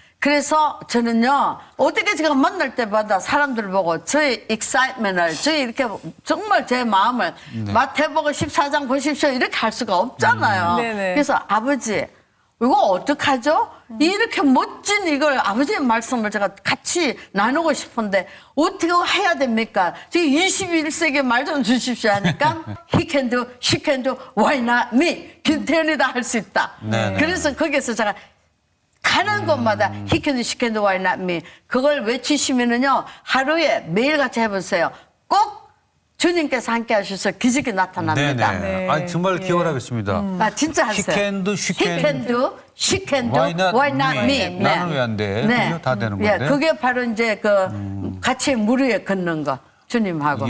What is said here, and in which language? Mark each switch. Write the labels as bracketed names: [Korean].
[Korean] 그래서 저는요 어떻게 제가 만날 때마다 사람들 보고 저의 excitement을 저의 이렇게 정말 제 마음을 마태복음 14장 보십시오 이렇게 할 수가 없잖아요. 네네. 그래서 아버지 이거 어떡하죠? 이렇게 멋진 이걸 아버지의 말씀을 제가 같이 나누고 싶은데 어떻게 해야 됩니까? 지금 21세기 말 좀 주십시오 하니까 [English] he can do, she can do, why not me? [Korean] 김태현이다 할 수 있다. 네네. 그래서 거기에서 제가 가는 곳마다 [English] he can do, she can do, why not me? [Korean] 그걸 외치시면은요 하루에 매일같이 해보세요. 꼭 주님께서 함께 하셔서 기적이 나타납니다. 네네. 네. 아니, 정말 기원하겠습니다. 아 진짜 하세요. [English] She can do, she He can do, she can do, Why not me? me? [Korean] 나는 왜 안 돼? 그죠? 다 되는 예, 건데. 그게 바로 이제 그 같이 물 위에 걷는 거 주님하고.